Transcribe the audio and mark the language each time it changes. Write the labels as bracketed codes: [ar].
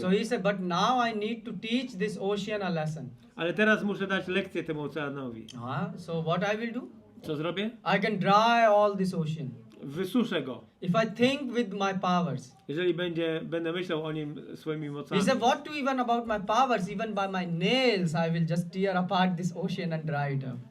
[en] So he said, but now I need to teach this ocean a lesson. [pl] Ale teraz muszę dać lekcję temu oceanowi. [en] So what I will do? [pl] Co zrobię? [en] I can dry all this ocean. [pl] Wysuszę go. [en] If I think with my powers. [pl] Jeżeli będę myślał o nim swoimi mocami. [en] He said, what to even about my powers? Even by my nails, I will just tear apart this ocean and dry it up.